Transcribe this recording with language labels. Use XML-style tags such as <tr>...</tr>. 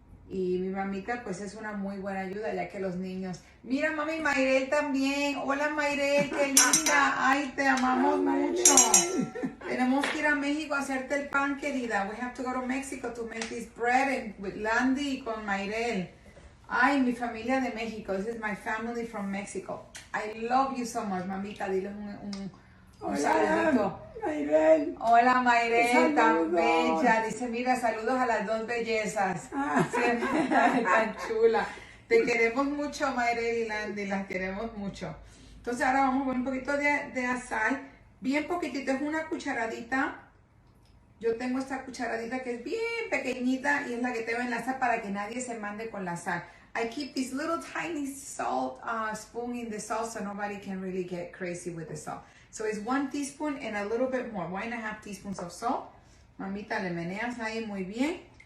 <es>Y mi mamita pues es una muy buena ayuda ya que los niños... Mira mami, Mayrel también. Hola Mayrel, qué linda. Ay, te amamos mucho. Tenemos que ir a México a hacerte el pan, querida.</es> <en>We have to go to Mexico to make this bread with Landy y con Mayrel.</en> <es>Ay, mi familia de México.</es> <en>This is my family from Mexico. I love you so much, mamita.</en> <es>Dile un saludito. Mayrel. Hola Mayrel, tan Saludos. bella. Dice, mira, saludos a las 2 bellezas. Sí, tan chula. Te queremos mucho, Mayrel y Landy, las queremos mucho. Entonces ahora vamos a poner un poquito de sal. Bien poquitito, es una cucharadita. Yo tengo esta cucharadita que es bien pequeñita y es la que tengo en la sal para que nadie se mande con la sal.</es> <en>I keep this little tiny salt spoon in the salt so nobody can really get crazy with the salt. So it's 1 teaspoon and a little bit more, 1.5 teaspoons of salt.</en> <es>Mamita, le meneas ahí muy bien.</es>